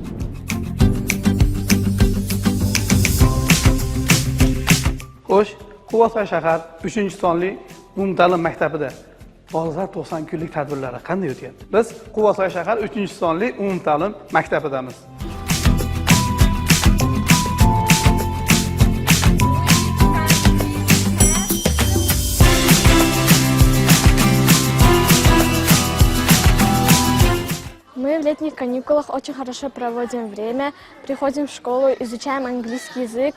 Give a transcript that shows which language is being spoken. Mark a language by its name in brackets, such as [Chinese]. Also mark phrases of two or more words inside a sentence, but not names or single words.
[Uzbek] Xo'sh, Quvasoy shahar 3-sonli umumta'lim maktabida dolzarb 90 kunlik tadbirlari qanday o'tyapti? Biz Quvasoy shahar 3-sonli umumta'lim maktabidamiz. [Russian] Мы в летних каникулах очень хорошо проводим время, приходим в школу, изучаем английский язык.